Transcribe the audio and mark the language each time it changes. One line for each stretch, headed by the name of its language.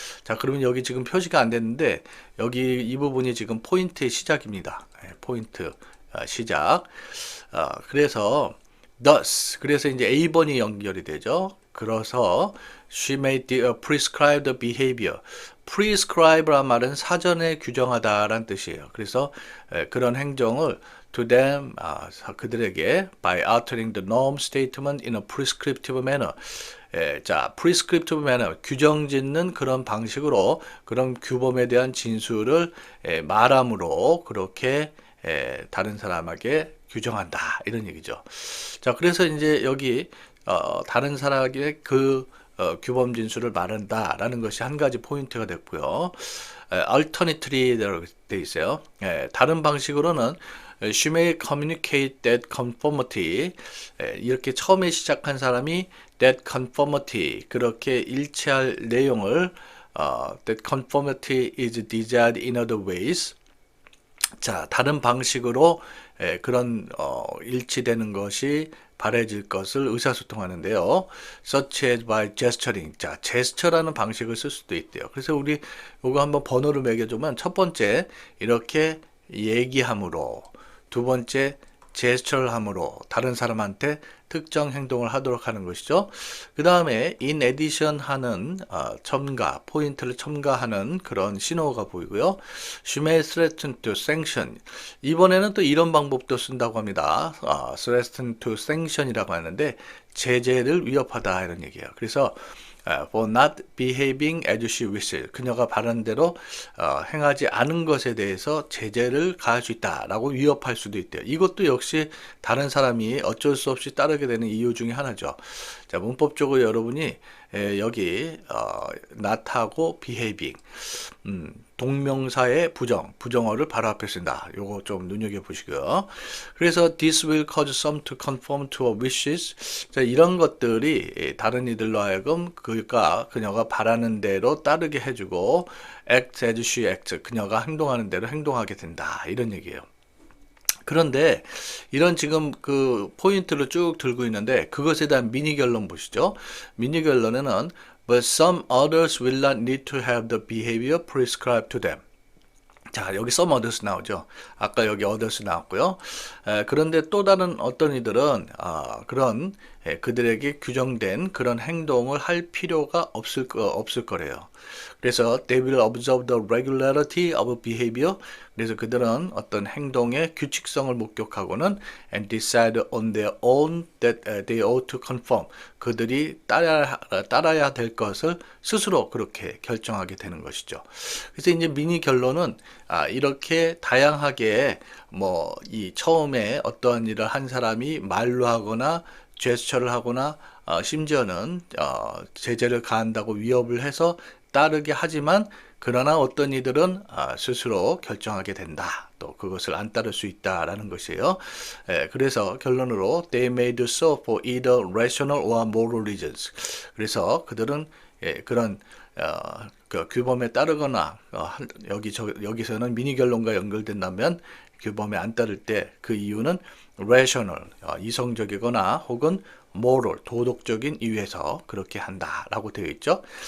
Korean: 자, 그러면 여기 지금 표시가 안 됐는데 여기 이 부분이 지금 포인트의 시작입니다. 포인트 시작. 그래서 thus 그래서 이제 A번이 연결이 되죠. 그래서
English: she made the prescribed behavior.
Korean: prescribe란 말은 사전에 규정하다라는 뜻이에요. 그래서 그런 행정을
English: to them
Korean: 그들에게
English: by altering the norm statement in a prescriptive manner.
Korean: 자,
English: prescriptive manner
Korean: 규정 짓는 그런 방식으로 그런 규범에 대한 진술을 말함으로 그렇게 다른 사람에게 규정한다 이런 얘기죠. 자, 그래서 이제 여기 다른 사람에게 규범 진술을 말한다라는 것이 한 가지 포인트가 됐고요. alternately 되어 있어요.
English: 다른 방식으로는 she may communicate that conformity
Korean: 이렇게 처음에 시작한 사람이
English: that conformity
Korean: 그렇게 일치할 내용을
English: that conformity is desired in other ways
Korean: 자, 다른 방식으로 그런 일치되는 것이 바래질 것을 의사소통하는데요.
English: Such as by gesturing.
Korean: 자, 제스처라는 방식을 쓸 수도 있대요. 그래서 우리 요거 한번 번호를 매겨주면 첫 번째 이렇게 얘기함으로, 두 번째 제스처를 함으로 다른 사람한테 특정 행동을 하도록 하는 것이죠. 그 다음에 in addition 하는 첨가, 포인트를 첨가하는 그런 신호가 보이고요.
English: She may threaten to sanction.
Korean: 이번에는 또 이런 방법도 쓴다고 합니다.
English: threaten to sanction
Korean: 이라고 하는데 제재를 위협하다 이런 얘기예요.
English: 그래서 for not behaving as she wishes.
Korean: 그녀가 바라는 대로 행하지 않은 것에 대해서 제재를 가할 수 있다라고 위협할 수도 있대요. 이것도 역시 다른 사람이 어쩔 수 없이 따르게 되는 이유 중에 하나죠. 자, 문법적으로 여러분이 여기 not하고 behaving 동명사의 부정어를 바로 앞에 쓴다. 요거 좀 눈여겨보시고요. 그래서
English: this will cause some to conform to her wishes.
Korean: 자, 이런 것들이 다른 이들로 하여금 그녀가 바라는 대로 따르게 해주고
English: act as she acts.
Korean: 그녀가 행동하는 대로 행동하게 된다. 이런 얘기예요. 그런데 이런 지금 그 포인트를 쭉 들고 있는데 그것에 대한 미니 결론 보시죠. 미니 결론에는
English: But some others will not need to have the behavior prescribed to them.
Korean: 자, 여기
English: some others
Korean: 나오죠. 아까 여기 others 나왔고요. 그런데 또 다른 어떤 이들은 그런 그들에게 규정된 그런 행동을 할 필요가 없을 거래요. 그래서
English: they will observe the regularity of behavior.
Korean: 그래서 그들은 어떤 행동의 규칙성을 목격하고는
English: and decide on their own that they ought to conform.
Korean: 그들이 따라야 될 것을 스스로 그렇게 결정하게 되는 것이죠. 그래서 이제 미니 결론은 이렇게 다양하게 뭐 이 처음에 어떠한 일을 한 사람이 말로 하거나 제스처를 하거나 심지어는 제재를 가한다고 위협을 해서 따르게 하지만 그러나 어떤 이들은 스스로 결정하게 된다. 또 그것을 안 따를 수 있다라는 것이에요. 그래서 결론으로
English: they may do so for either rational or moral reasons.
Korean: 그래서 그들은 그런 그 규범에 따르거나 여기서는 미니 결론과 연결된다면 규범에 안 따를 때 그 이유는 rational 이성적이거나 혹은 moral 도덕적인 이유에서 그렇게 한다라고 되어 있죠.